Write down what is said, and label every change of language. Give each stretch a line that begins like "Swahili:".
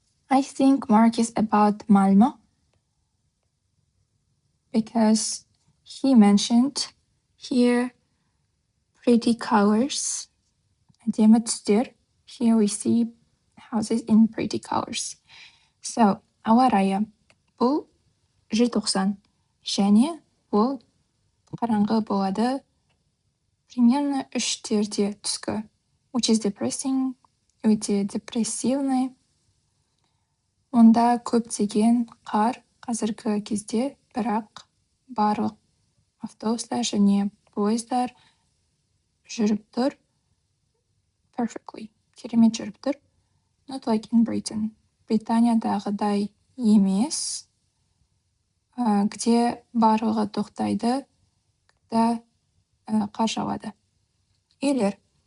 English: I think Mark is about Malmö because he mentioned here pretty colors.
Kazakh: Әдемі түстер.
English: Here we see houses in pretty colors.
Kazakh: So, ауа райы. Бұл желтоқсан. Және бұл қараңғы болады
Russian: примерно
Kazakh: 3-терде түскі.
English: Which is depressing,
Kazakh: өте депрессивный. Онда көптеген қар қазіргі кезде, бірақ барлық автобустар және пойыздар жүріп тұр.
English: Perfectly.
Kazakh: Керемет жүріп тұр.
English: Not like in Britain.
Kazakh: Британиядағыдай емес,
Russian: где
Kazakh: барлығы тоқтайды,
Russian: когда
Kazakh: қар жауады. Үйлер.